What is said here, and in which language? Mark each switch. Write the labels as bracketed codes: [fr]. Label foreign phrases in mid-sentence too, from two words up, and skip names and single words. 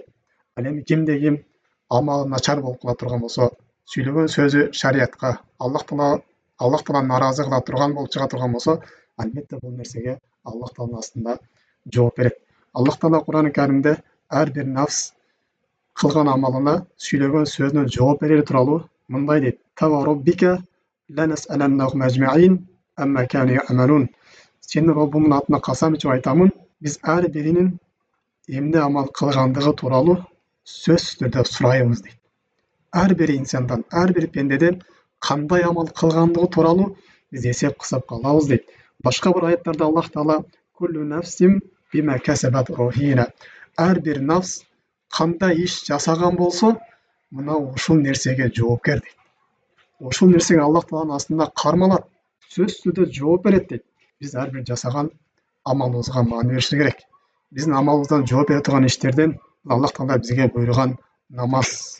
[ky] Ал эми кимде-ким амалы начар болуп кала турган болсо, сүйлөгөн сөзү шариятка, Аллах Таала наразы кыла турган болуп чыга турган болсо, албетте бул нерсеге Аллах Тааланын астында жооп берет. Аллах Таала Кур'ан-ы Каримде ар бир нафс кылган амалына, сүйлөгөн сөзүнө жооп берери тууралуу мындай дейт: [ar] "فوربك لنسألنهم أجمعين عما كانوا يعملون." [ky] Сенин Роббуңдун атына касам ичип айтамын, биз ар биринин эмне амал кылгандыгы тууралуу сөзсүз түрдө сурайбыз дейт. Ар бир инсандан, ар бир пендеден кандай амал кылгандыгы тууралуу биз эсеп кысапка алабыз дейт. Башка бир аяттарда Аллах Таала [ar] كل نفس بما كسبت رهينة. [ky] Ар бир нафс кандай иш жасаган болсо, мына ушул нерсеге жоопкер дейт. Ушул нерсеге Аллах Тааланын астында кармалат, сөзсүз түрдө жооп берет дейт. Биз ар бир жасаган амалыбызга маани беришибиз керек. Биздин амалыбыздан жооп бере турган иштерден Аллах Таала бизге буйруган намаз.